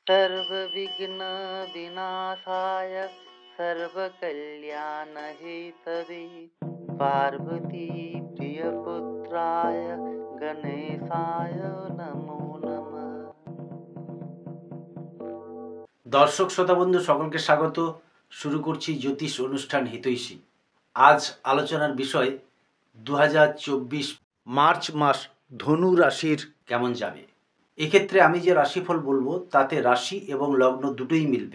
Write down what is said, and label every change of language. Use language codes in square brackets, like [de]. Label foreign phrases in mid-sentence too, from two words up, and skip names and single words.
[sa] सर्वविघ्न विनाशाय सर्वकल्याण हेतवे पार्वती प्रियपुत्राय गणेशाय नमो नमः। [bn] দর্শক শ্রোতা বন্ধু সকলকে স্বাগত। শুরু করছি জ্যোতিষ অনুষ্ঠান হিতৈষী। আজ আলোচনার বিষয় 2024 মার্চ মাস ধনু রাশির কেমন যাবে। এক্ষেত্রে আমি যে রাশিফল বলবো তাতে রাশি এবং লগ্ন দুটোই মিলবে।